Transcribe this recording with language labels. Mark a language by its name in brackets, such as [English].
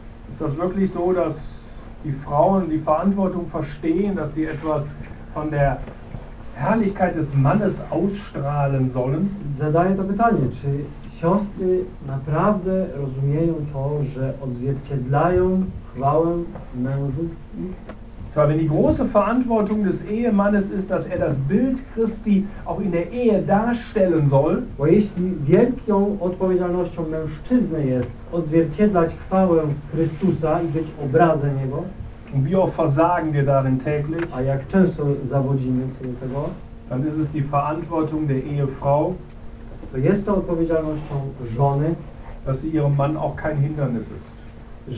[German] Ist das wirklich so, dass die Frauen die Verantwortung verstehen, dass sie etwas von der Herrlichkeit des Mannes ausstrahlen sollen? [Polish] Zadaję to pytanie, czy siostry naprawdę rozumieją to, że odzwierciedlają chwałę mężów? [German] Tja, wenn die große Verantwortung des Ehemannes ist, dass er das Bild Christi auch in der Ehe darstellen soll, [Polish] bo jeśli wielką odpowiedzialnością mężczyzny jest odzwierciedlać chwałę Chrystusa i być obrazem Jego, [German] und wie oft versagen wir darin täglich, [Polish] a jak często zawodzimy co do tego, [German] dann ist es die Verantwortung der Ehefrau, [Polish] to jest to odpowiedzialnością żony, [German] dass sie ihrem Mann auch kein Hindernis ist,